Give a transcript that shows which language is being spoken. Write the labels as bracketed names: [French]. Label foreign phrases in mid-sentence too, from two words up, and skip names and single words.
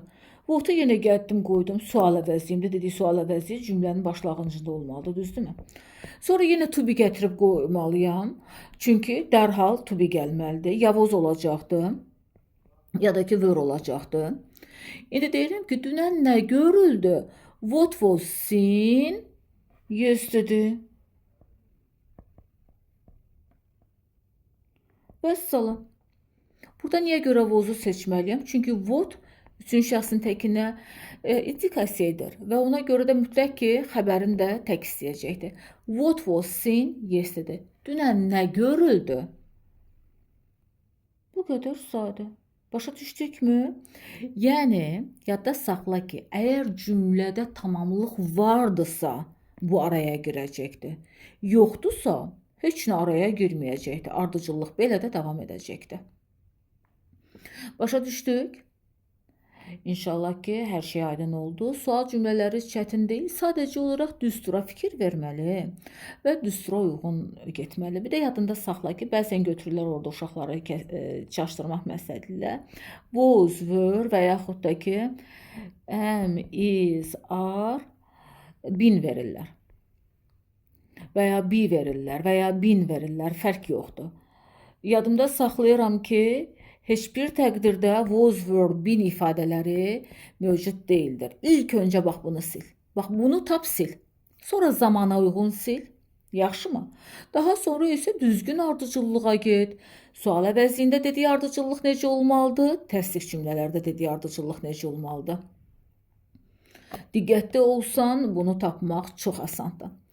[Azerbaijani] What-u yenə gəldim qoydum. Sual əvəzliyimdə dedik, sual əvəzliyi cümlənin başlanğıcında olmalıdır, düzdürmü? Sonra yenə [English] to be [Azerbaijani] gətirib qoymalıyam. Çünki dərhal [English] to be [Azerbaijani] gəlməlidir. Ya was olacaqdır, ya da ki were olacaqdır. İndi deyirəm ki, dünən nə görüldü? [English] What was seen yesterday? [Azerbaijani] Vəssalam. Burada niyə görə was-u seçməliyəm? Çünki what üçüncü şəxsin təkinə indikasiya edir və ona görə də mütləq ki, xəbərim də tək istəyəcəkdir. [English] What was seen yesterday? [Azerbaijani] Dünən nə görüldü? Bu qədər sadə. Başa düşdükmü? Yəni, yadda saxla ki, əgər cümlədə tamamlıq vardısa, bu araya girəcəkdir. Yoxdursa, heç nə araya girməyəcəkdir. Ardıcıllıq belə də davam edəcəkdir. Başa düşdük? İnşallah ki, hər şey aydın oldu. Sual cümlələri çətin deyil. Sadəcə olaraq düstura fikir verməli və düstura uyğun getməli. Bir də yadında saxla ki, bəzən götürürlər orada uşaqları çaşdırmaq məqsədilə. [English] Was, were [Azerbaijani] və yaxud da ki, [English] am, is, are, been verirlər. [Azerbaijani] Və ya be verirlər və ya been verirlər. Fərq yoxdur. Yadımda saxlayıram ki, heç bir təqdirdə [English] was, were, been [Azerbaijani] ifadələri mövcud deyildir. İlk öncə bax bunu sil. Bax bunu tap sil. Sonra zamana uyğun sil. Yaxşımı? Daha sonra isə düzgün ardıcıllığa get. Sual əvəzliyində dediyi ardıcıllıq necə olmalıdır? Təsdiq cümlələrdə dediyi ardıcıllıq necə olmalıdır? Diqqətli olsan, bunu tapmaq çox asandır.